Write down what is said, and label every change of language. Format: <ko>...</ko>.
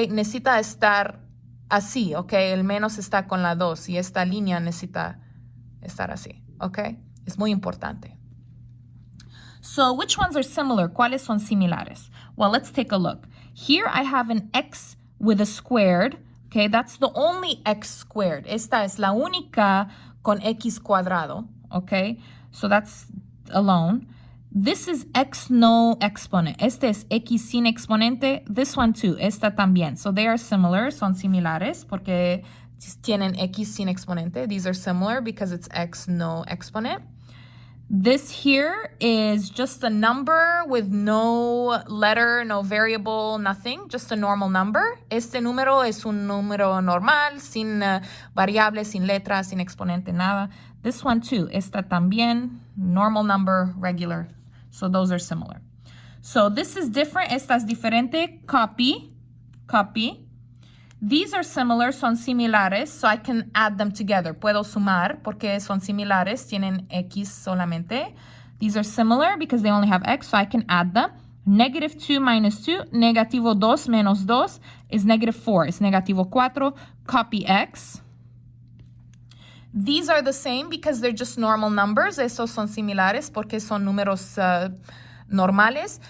<es>Necesita estar así, ¿ok? El menos está con la 2 y esta línea necesita estar así, ¿ok? Es muy importante.</es> <en>So which ones are similar?</en> <es>¿Cuáles son similares?</es> <en>Well, let's take a look. Here I have an x with a squared. Okay, that's the only x squared.</en> <es>Esta es la única con x cuadrado.</es> <en>Okay, so that's alone. This is x no exponent.</en> <es>Este es x sin exponente.</es> <en>This one too.</en> <es>Esta también.</es> <en>So they are similar.</en> <es>Son similares porque tienen x sin exponente.</es> <en>These are similar because it's x no exponent. This here is just a number with no letter, no variable, nothing, just a normal number.</en> <es>Este número es un número normal, sin variables, sin letras, sin exponente, nada.</es> <en>This one too,</en> <es>esta también,</es> <en>normal number, regular. So those are similar. So this is different,</en> <es>esta es diferente,</es> <en>copy, copy. These are similar,</en> <es>son similares,</es> <en>so I can add them together.</en> <es>Puedo sumar porque son similares, tienen x solamente.</es> <en>These are similar because they only have x, so I can add them. Negative 2 minus 2,</en> <es>negativo 2 menos 2</es> <en>is negative 4, is</en> <es>negativo 4.</es> <en>Copy x. These are the same because they're just normal numbers.</en> <es>Esos son similares porque son números normales.</es>